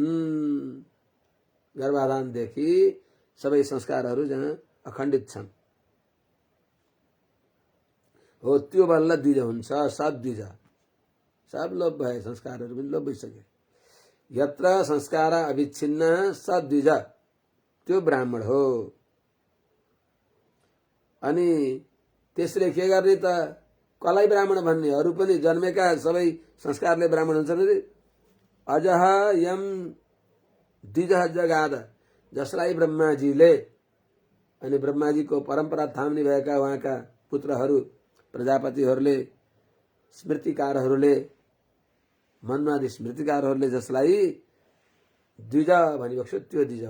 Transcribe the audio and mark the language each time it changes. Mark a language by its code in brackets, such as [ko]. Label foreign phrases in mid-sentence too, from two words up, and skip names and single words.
[ne] गर्भाधानदेखि सबै संस्कारहरू जहाँ अखण्डित छन् हो, त्यो बल्ल द्विज हुन्छ। सब द्विज, सब लोप भए, संस्कारहरू पनि लोप भइसके। [sa] यत्र संस्कार अविच्छिन्न सद्विज, [ne] त्यो ब्राह्मण हो। अनि त्यसले के गर्ने त? कसलाई ब्राह्मण भन्ने? अरू पनि जन्मेका सबै संस्कारले ब्राह्मण हुन्छन् रे। [sa] अजह यम द्विजः जगाद, [ne] जसलाई ब्रह्माजीले अनि ब्रह्माजीको परम्परा थाम्ने भएका उहाँका पुत्रहरू प्रजापतिहरूले, स्मृतिकारहरूले, मन्वादी स्मृतिकारहरूले जसलाई द्विज भनिबक्स्यो, त्यो द्विज हुन्छ।